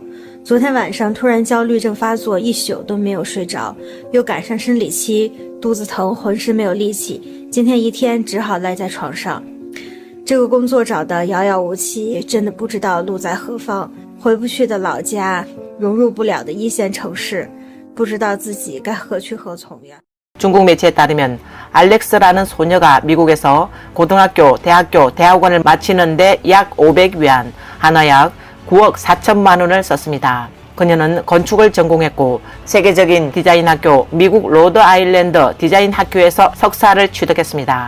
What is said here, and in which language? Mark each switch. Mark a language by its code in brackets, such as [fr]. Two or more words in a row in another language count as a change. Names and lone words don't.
[zh] 昨天晚上突然焦虑症发作，一宿都没有睡着，又赶上生理期，肚子疼，浑身没有力气。今天一天只好赖在床上。这个工作找得遥遥无期，真的不知道路在何方。回不去的老家，融入不了的一线城市，不知道自己该何去何从呀。 [ko] 중국 매체에 따르면 알렉스라는 소녀가 미국에서 고등학교, 대학교, 대학원을 마치는데 약 500위안, 한화 약 9억 4천만 원을 썼습니다. 그녀는 건축을 전공했고 세계적인 디자인 학교 미국 로드 아일랜드 디자인 학교에서 석사를 취득했습니다.